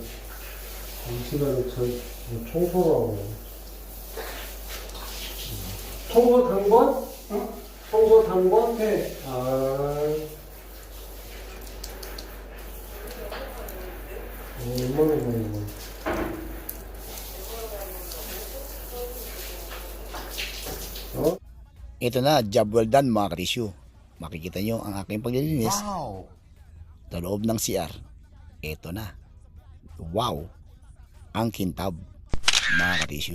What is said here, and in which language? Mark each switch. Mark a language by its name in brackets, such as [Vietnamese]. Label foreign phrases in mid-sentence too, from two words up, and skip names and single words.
[Korean] 이 시간에 청소라고. 청소 당번? 청소 당번? 네. 얼마나 걸린 거야? [Filipino] Ito na, [English] job well done [Filipino] mga katisyu. Makikita nyo ang aking paglilinis. Wow! Sa loob ng CR. Ito na. Wow! Ang kintab mga katisyu.